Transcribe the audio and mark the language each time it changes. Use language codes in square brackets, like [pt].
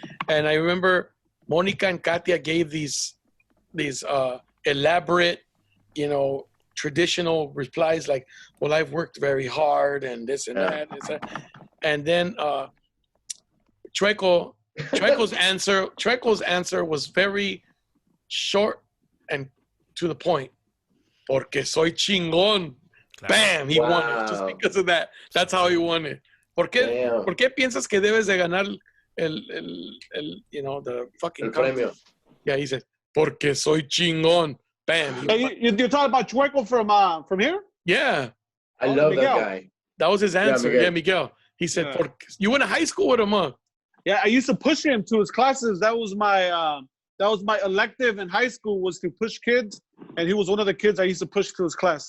[en] And I remember Monica and Katia gave these elaborate, traditional replies like, well, I've worked very hard and this and that. And then Treco's answer was very short and to the point. [es] Porque soy chingón. [en] Bam, he won it just because of that. That's how he won it. [es] ¿Por qué piensas que debes de ganar [en] the fucking [es] premio? [en] Yeah, he said, [es] porque soy chingón. [en] Bam. Hey, you're talking about Chueco from here? Yeah. I love Miguel. that guy. That was his answer. Yeah, Yeah, Miguel. He said, you went to high school with him, huh? Yeah, I used to push him to his classes. That was my elective in high school, was to push kids, and he was one of the kids I used to push to his class.